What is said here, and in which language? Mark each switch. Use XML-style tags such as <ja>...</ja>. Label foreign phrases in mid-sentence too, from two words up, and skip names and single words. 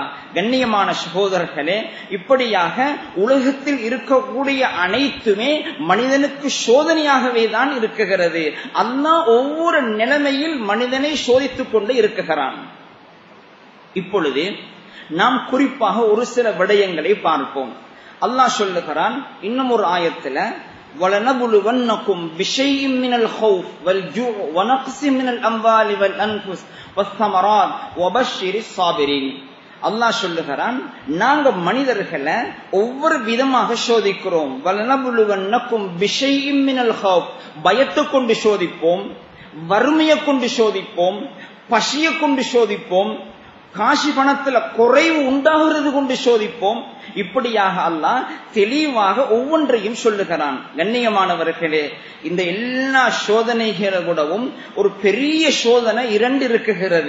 <ta>கண்ணியமான சகோதரர்களே, இப்படியாக உலகத்தில் இருக்கக்கூடிய அனைத்துமே மனிதனுக்கு சோதனையாகவே தான் இருக்குகிறது. அல்லாஹ் ஒவ்வொரு நிலைமையில் மனிதனை சோதித்துக் கொண்டு இருக்குகிறான். இப்பொழுது நாம் குறிப்பாக ஒரு சில விடயங்களை பார்ப்போம். அல்லாஹ் சொல்லுகிறான் இன்னும் ஒரு ஆயத்துல</ta> <ar>وَلَنَبْلُوَنَّكُمْ بِشَيْءٍ مِنَ الْخَوْفِ وَالْجُوعِ وَنَقْصٍ مِنَ الْأَمْوَالِ وَالْأَنْفُسِ وَالثَّمَرَاتِ وَبَشِّرِ الصَّابِرِينَ.</ar> <ta>அல்லாஹ் சொல்லுகிறான் நாங்க மனிதர்களை ஒவ்வொரு விதமாக சோதிக்கிறோம்.</ta> <ar>وَلَنَبْلُوَنَّكُمْ بِشَيْءٍ مِنَ الْخَوْفِ</ar> <ta>பயத்தை கொண்டு சோதிப்போம், வறுமையை கொண்டு சோதிப்போம், பசியை கொண்டு சோதிப்போம், காசி பணத்துல குறைவு உண்டாகிறது கொண்டு சோதிப்போம். இப்படியாக அல்லாஹ் தெளிவாக ஒவ்வொன்றையும் சொல்லுகிறான். கண்ணியமானவர்களே, இந்த எல்லா சோதனைகளோடவும் ஒரு பெரிய சோதனை 2 இருக்குகிறது.</ta>